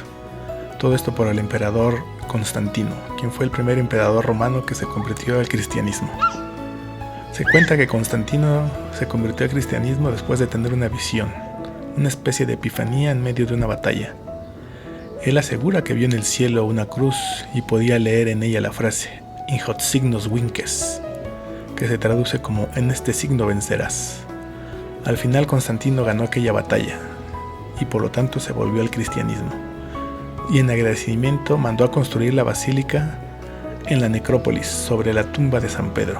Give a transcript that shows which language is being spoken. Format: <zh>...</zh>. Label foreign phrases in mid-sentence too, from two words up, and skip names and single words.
<es>Todo esto por el emperador Constantino, quien fue el primer emperador romano que se convirtió al cristianismo. Se cuenta que Constantino se convirtió al cristianismo después de tener una visión, una especie de epifanía en medio de una batalla. Él asegura que vio en el cielo una cruz y podía leer en ella la frase</es> <la>"In hoc signos vinces",</la> <es>que se traduce como "en este signo vencerás". Al final Constantino ganó aquella batalla y por lo tanto se volvió al cristianismo. y en agradecimiento mandó a construir la basílica en la necrópolis sobre la tumba de San Pedro.</es>